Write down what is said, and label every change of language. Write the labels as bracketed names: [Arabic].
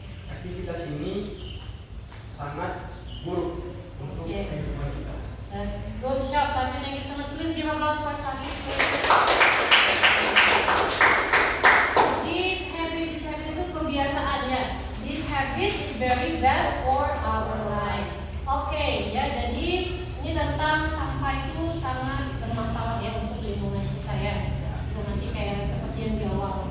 [Indonesian] Aktivitas ini sangat buruk untuk Oke. lingkungan kita. [English] Yes, good job, Sami. Thank you so much. Please give applause for Sasi. This habit [Indonesian] itu kebiasaan ya. [English] This habit is very bad for our life. [Indonesian] Oke, ya. Jadi ini tentang sampah itu sangat bermasalah ya untuk lingkungan kita ya. Itu masih kayak seperti yang di awal.